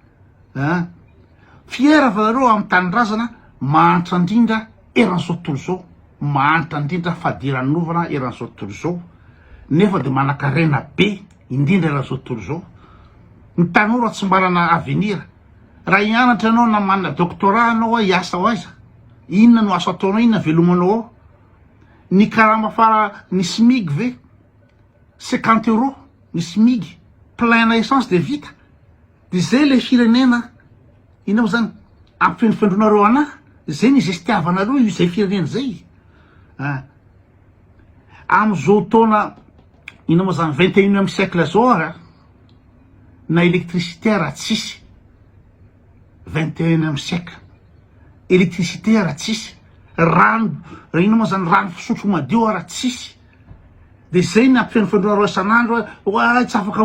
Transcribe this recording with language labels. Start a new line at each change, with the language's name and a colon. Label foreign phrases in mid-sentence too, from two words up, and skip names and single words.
Malagasy: Fiera venareo amin'ny tanindrazana mahantra indrindra eran'izao tontolo zao, mahantra indrindra fadiran'ny novana eran'izao tontolo zao, nefa de manan-karena be indrindra eran'izao tontolo zao. Ny tanora tsy manana avenir. Raha hianatra anao na manana doctorat anao hiasa ho aiza, inona no asa ataonao, inona velomanao ao? Ny karama fara ny SMIC ve 50 € ny SMIC,
French: plein essence
Malagasy: de vita. De zay le firenena inona moa zany ampifendrofendronareo anahy, zay ny zay fitiavanareo io zay firenena zay. Am'izao taona inona moa zany 21e siècle zao na électricité raha tsisy
French: 21e siècle électricité
Malagasy: raha tsisy rano ino moa zany rano fisotro madio raha tsisy de zay ny ampifenifendroareo isan'andro hoe tsy afaka